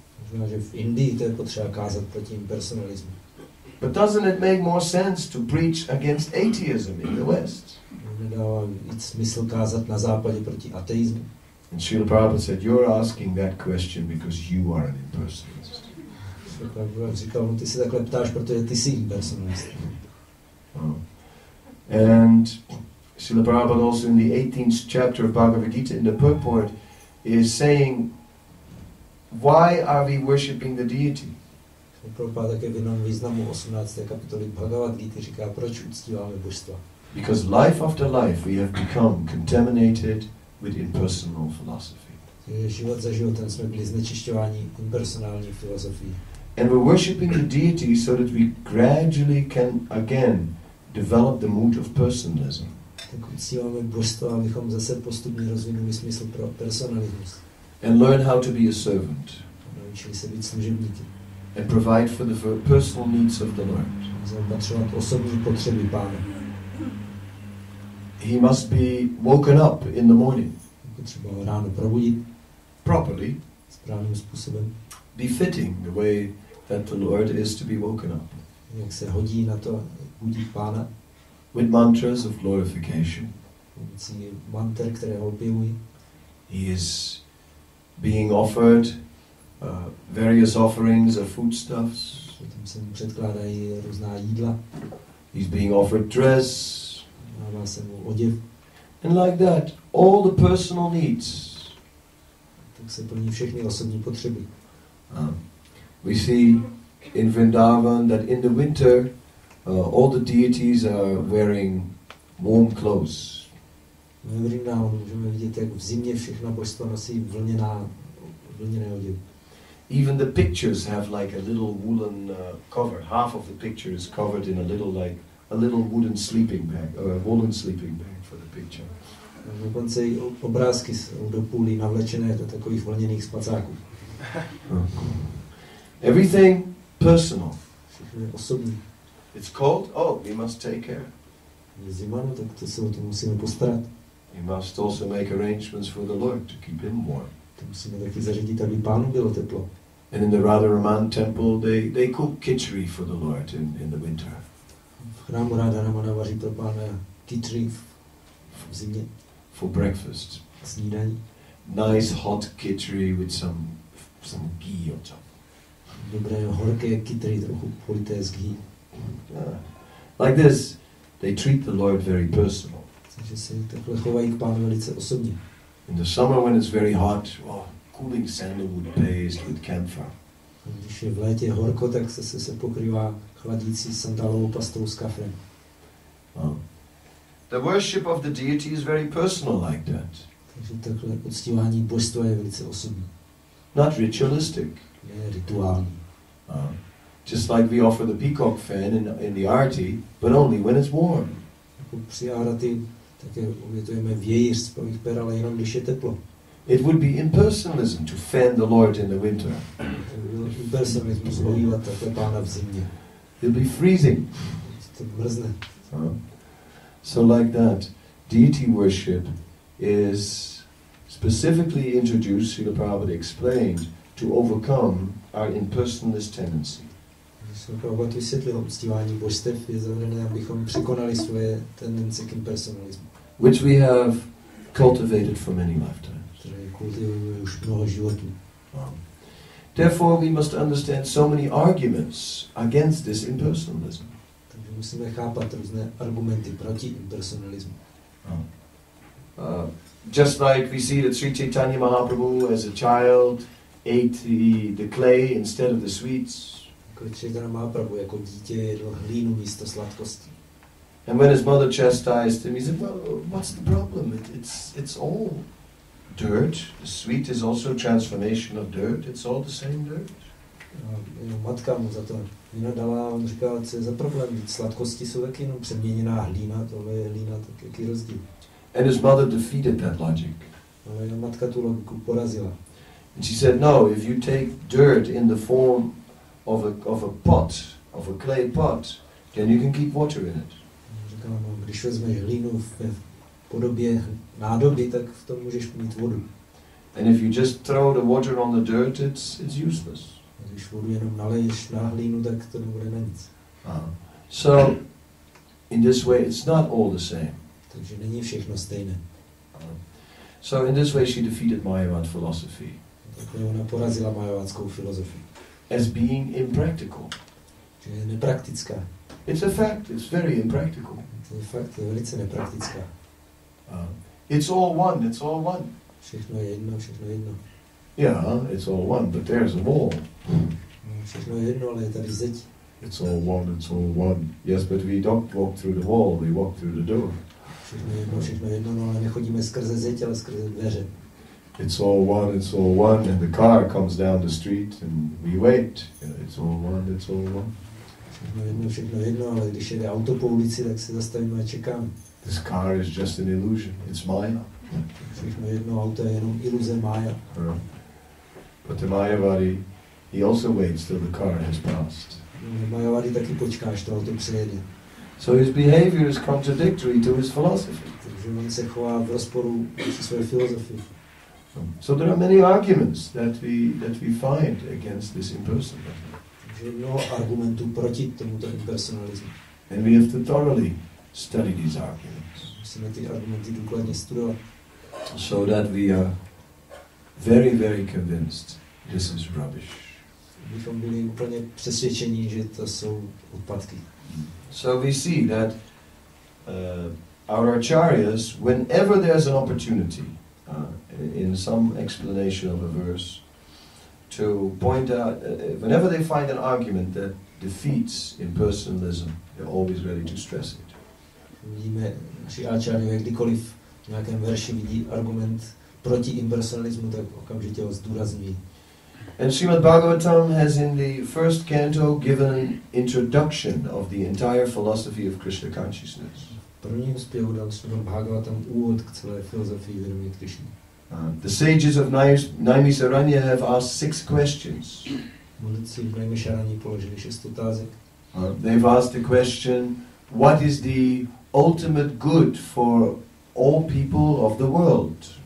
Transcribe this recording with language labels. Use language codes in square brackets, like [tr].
[cs] Možná, že v Indii to je potřeba kázat proti impersonalismu. [en] But doesn't it make more sense to preach against atheism in the West? [cs] Nedává víc smysl kázat na západě proti ateismu. [en] And Srila Prabhupada said, you're asking that question because you are an impersonalist. [cs] Srila Prabhupada říkal, no ty se takhle ptáš, protože ty jsi impersonalist. [en] And Srila Prabhupada also in the 18th chapter of Bhagavad Gita in the purport is saying, why are we worshipping the deity? [cs] Prabhupada také v jednom významu 18. kapitoly Bhagavad Gita říká, proč uctíváme božstva. [en] Because life after life we have become contaminated with impersonal philosophy. [cs] Život za životem jsme byli znečišťováni impersonální filozofií. [en] And we're worshipping the deity so that we gradually can again develop the mood of personalism. [cs] Tak uctíváme božstva, abychom zase postupně rozvinuli smysl pro personalismus. [en] And learn how to be a servant. [cs] Naučili se být služebníky. [en] And provide for the personal needs of the Lord. [cs] Zaopatřovat osobní potřeby Pána. [en] He must be woken up in the morning. [cs] Potřeba ho ráno probudit [en] properly, [cs] správným způsobem. [en] Befitting the way that the Lord is to be woken up. [cs] Jak se hodí na to budit Pána. [en] With mantras of glorification. [cs] Pomocí manter, které ho opěvují. [en] He is being offered various offerings of foodstuffs. [cs] Potom se mu předkládají různá jídla. [en] He's being offered dress. [cs] Dává se mu oděv. [en] And like that, all the personal needs. [cs] Tak se plní všechny osobní potřeby. [en] We see in Vrindavan that in the winter all the deities are wearing warm clothes. [cs] V Vrindavanu můžeme vidět, jak v zimě všechna božstva nosí vlněné oděvy. [en] Even the pictures have like a little woolen cover. Half of the picture is covered in a little wooden sleeping bag, or a woolen sleeping bag for the picture. [cs] Dokonce i obrázky jsou do půlí navlečené do takových vlněných spacáků. [en] Everything personal. [cs] Všechno je osobní. [en] It's cold, oh, we must take care. [cs] Je zima, no, tak to se o to musíme postarat. [en] We must also make arrangements for the Lord to keep him warm. [cs] To musíme taky zařídit, aby Pánu bylo teplo. [en] And in the Radharaman temple, they cook khichdi for the Lord in the winter. [cs] V chrámu Radharamana vaří pro Pána khichdi v zimě. [en] For breakfast. [cs] Snídaní. [en] Nice hot khichdi with some ghee on top. [cs] Dobré horké khichdi, trochu polité s ghee. [en] Like this, they treat the Lord very personal. [cs] Takže se takhle chovají k Pánu velice osobně. [en] In the summer when it's very hot, cooling sandalwood paste with camphor. [cs] Když je v létě horko, tak se pokrývá chladící sandálovou pastou s kafrem. [en] The worship of the deity is very personal like that. [cs] Takže takhle uctívání božstva je velice osobní. [en] Not ritualistic. [cs] Je rituální. [en] Just like we offer the peacock fan in the arti, but only when it's warm. [cs] Jako při arati také obětujeme vějíř z pavých per, ale jenom když je teplo. [en] It would be impersonalism to fan the Lord in the winter. [cs] Impersonalismus ohývat takhle Pána v zimě. [en] He'll be freezing. [cs] To mrzne. [en] So like that, deity worship is specifically introduced, Srila Prabhupada explained, to overcome our impersonalist tendency. [cs] Prabhupada vysvětlil, uctívání božstev je zavedené, abychom překonali svoje tendence k impersonalismu. [en] Which we have cultivated for many lifetimes. [cs] Které kultivujeme už mnoho životů. [en] Therefore we must understand so many arguments against this impersonalism. [cs] Takže musíme chápat různé argumenty proti impersonalismu. [en] Just like we see that Sri Chaitanya Mahaprabhu as a child ate the clay instead of the sweets. [cs] Jako Chaitanya Mahaprabhu jako dítě jedl hlínu místo sladkostí. [en] And when his mother chastised him, he said, well, what's the problem? It's all dirt. The sweet is also transformation of dirt. It's all the same dirt. [cs] Matka mu za to vynadala, on říkal, co je za problém, sladkosti jsou taky jenom přeměněná hlína, tohle je hlína, tak jaký rozdíl. [en] And his mother defeated that logic. [cs] Ale matka tu logiku porazila. [en] And she said, no, if you take dirt in the form of a pot, of a clay pot, then you can keep water in it. [cs] Říkala, no, když vezmeš hlínu v podobě nádoby, tak v tom můžeš mít vodu. [en] And if you just throw the water on the dirt, it's useless. [cs] Když vodu jenom naleješ na hlínu, tak to nebude na nic. [en] So, in this way, it's not all the same. [cs] Takže není všechno stejné. [en] So, in this way, she defeated Mayavad philosophy. [cs] Takhle ona porazila majovátskou filozofii. [en] As being impractical. [cs] Že je nepraktická. [en] It's a fact, it's very impractical. [cs] To je fakt, je velice nepraktická. [en] It's all one, it's all one. [cs] Všechno je jedno, všechno je jedno. [en] Yeah, it's all one, but there's a wall. [cs] Všechno je jedno, ale je tady zeď. [en] It's all one, it's all one. Yes, but we don't walk through the wall, we walk through the door. [cs] Všechno je jedno, no, ale nechodíme skrze zeď, ale skrze dveře. [en] It's all one, and the car comes down the street and we wait. It's all one, it's all one. [cs] Všechno jedno, ale když jede auto po ulici, tak se zastavíme a čekáme. [en] This car is just an illusion, it's Maya. [cs] Všechno jedno, auto je jenom iluze Maya. [en] But the Mayavadi, he also waits till the car has passed. [cs] Mayavadi taky počká, až to auto přejede. [en] So his behavior is contradictory to his philosophy. [cs] Takže on se chová v rozporu se své filozofii. [en] So there are many arguments that we find against this impersonalism. [cs] Takže mnoho argumentů proti tomuto impersonalismu. [en] And we have to thoroughly study these arguments. [cs] Musíme ty argumenty důkladně studovat. [en] So that we are very, very convinced this is rubbish. [cs] Abychom byli úplně přesvědčení, že to jsou odpadky. [en] So we see that our acharyas, whenever there's an opportunity, in some explanation of a verse, to point out, whenever they find an argument that defeats impersonalism, they're always ready to stress it. [cs] Vidíme, naši acharyové, kdykoliv v nějakém verši vidí argument proti impersonalismu, tak okamžitě ho zdůrazňují. [en] And Srimad-bhagavatam has in the first canto given an introduction of the entire philosophy of Krishna consciousness. [cs] prvním zpěvu dal Srimad-bhagavatam úvod k celé filozofii vědomí Krishny. [en] The sages of Naimisaranya have asked 6 questions. [cs] Mudrci v Naimisarani položili 6 otázek. [en] They've asked the question, what is the ultimate good for all people of the world?